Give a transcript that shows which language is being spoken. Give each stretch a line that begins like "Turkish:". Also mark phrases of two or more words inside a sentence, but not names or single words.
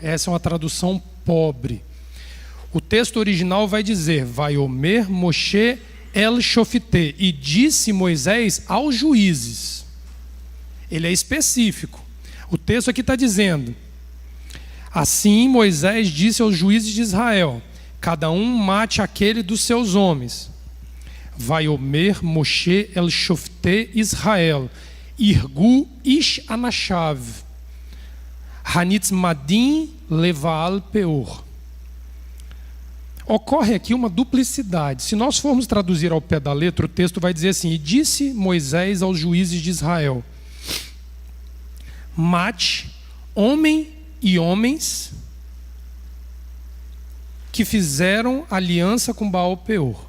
Portuguese: Essa é uma tradução pobre. O texto original vai dizer:
Hebrew: ויאמר משה אל שפטי,
Portuguese: e disse Moisés aos juízes. Ele é específico. O texto aqui está dizendo: assim Moisés disse aos juízes de Israel: cada um mate aquele dos seus homens.
Hebrew: ויאמר משה אל שפטי ישראל, הרגו איש אנשיו, הנצמדים לבעל פעור.
Portuguese: Ocorre aqui uma duplicidade. Se nós formos traduzir ao pé da letra, o texto vai dizer assim: e disse Moisés aos juízes de Israel: mate homem e homens que fizeram aliança com Baal-peor.